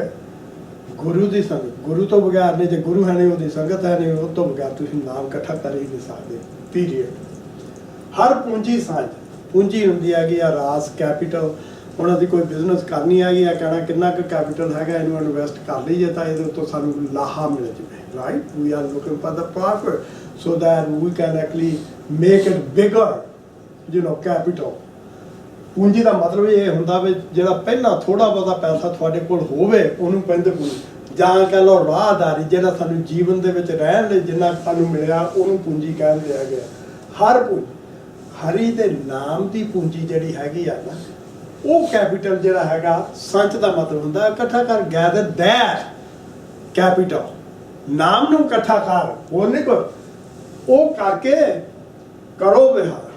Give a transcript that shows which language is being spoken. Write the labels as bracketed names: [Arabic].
[Punjabi] Okay, ਗੁਰੂ ਦੀ ਸੰਗਤ, ਗੁਰੂ ਤੋਂ ਬਗੈਰ ਨਹੀਂ, ਜੇ ਗੁਰੂ ਹੈ ਨਹੀਂ, ਉਹਦੀ ਸੰਗਤ ਹੈ ਨਹੀਂ, ਉਹ ਤੋਂ ਬਗੈਰ ਤੁਸੀਂ ਨਾਮ ਇਕੱਠਾ ਕਰ ਹੀ ਨਹੀਂ ਸਕਦੇ। ਪੀਰੀਅਡ। ਹਰ ਪੂੰਜੀ ਸਾਂਝ, ਪੂੰਜੀ ਹੁੰਦੀ ਹੈਗੀ ਆ ਰਾਸ, ਕੈਪੀਟਲ। ਹੁਣ ਅਸੀਂ ਕੋਈ ਬਿਜ਼ਨਸ ਕਰਨੀ ਹੈਗੀ ਆ, ਕਹਿਣਾ ਕਿੰਨਾ ਕੁ ਕੈਪੀਟਲ ਹੈਗਾ, ਇਹਨੂੰ ਇਨਵੈਸਟ ਕਰ ਲਈਏ ਤਾਂ ਇਹਦੇ ਉੱਤੋਂ ਸਾਨੂੰ ਲਾਹਾ ਮਿਲ ਜਾਵੇ। [English] Right, we are looking for the profit so that we can actually make it bigger, you know, capital। [Punjabi] ਪੂੰਜੀ ਦਾ ਮਤਲਬ ਇਹ ਹੁੰਦਾ ਵੀ ਜਿਹੜਾ ਪਹਿਲਾਂ ਥੋੜਾ ਬਹੁਤਾ ਪੈਸਾ ਤੁਹਾਡੇ ਕੋਲ ਹੋਵੇ, ਉਹਨੂੰ ਕਹਿੰਦੇ ਪੂੰਜੀ। ਜਾਂ ਕਹ ਲਓ ਰਾਹਦਾਰੀ, ਜਿਹੜਾ ਸਾਨੂੰ ਜੀਵਨ ਦੇ ਵਿੱਚ ਰਹਿਣ ਲਈ ਜਿੰਨਾ ਸਾਨੂੰ ਮਿਲਿਆ ਉਹਨੂੰ ਪੂੰਜੀ ਕਹਿ ਲਿਆ ਗਿਆ। ਹਰ ਪੂੰਜੀ, ਹਰੀ ਦੇ ਨਾਮ ਦੀ ਪੂੰਜੀ ਜਿਹੜੀ ਹੈਗੀ ਆ ਨਾ, ਉਹ ਕੈਪੀਟਲ ਜਿਹੜਾ ਹੈਗਾ, ਸੰਚ ਦਾ ਮਤਲਬ ਹੁੰਦਾ ਇਕੱਠਾ ਕਰ, [English] gather that capital, [Punjabi] ਨਾਮ ਨੂੰ ਇਕੱਠਾ ਕਰ, ਉਹ ਨਹੀਂ ਕੋਈ, ਉਹ ਕਰਕੇ ਕਰੋ ਵਿਹਾਰ।